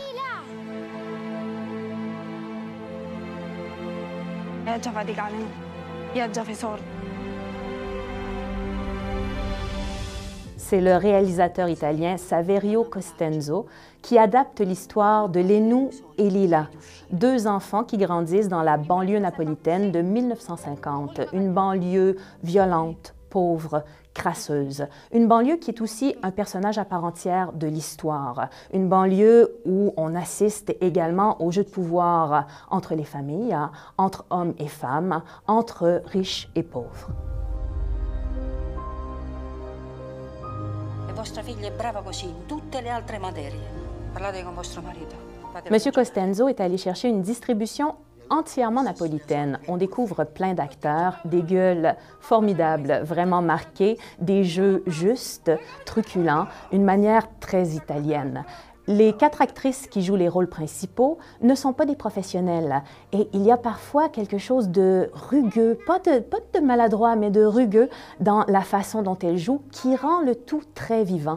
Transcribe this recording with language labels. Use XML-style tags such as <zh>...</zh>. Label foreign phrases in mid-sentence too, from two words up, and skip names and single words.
<fr>C'est le réalisateur italien Saverio Costanzo qui adapte l'histoire de Lénou et Lila, deux enfants qui grandissent dans la banlieue napolitaine de 1950, une banlieue violente, pauvre, crasseuse. Une banlieue qui est aussi un personnage à part entière de l'histoire. Une banlieue où on assiste également au jeu de pouvoir entre les familles, entre hommes et femmes, entre riches et pauvres.</fr> <it>Vostra figlia è brava così in tutte le altre materie. Parlate con vostro marito.</it> <fr>Monsieur Costanzo est allé chercher une distribution entièrement napolitaine. On découvre plein d'acteurs, des gueules formidables, vraiment marquées, des jeux justes, truculents, une manière très italienne. Les 4 actrices qui jouent les rôles principaux ne sont pas des professionnels et il y a parfois quelque chose de rugueux, pas de maladroit, mais de rugueux dans la façon dont elles jouent qui rend le tout très vivant.</fr>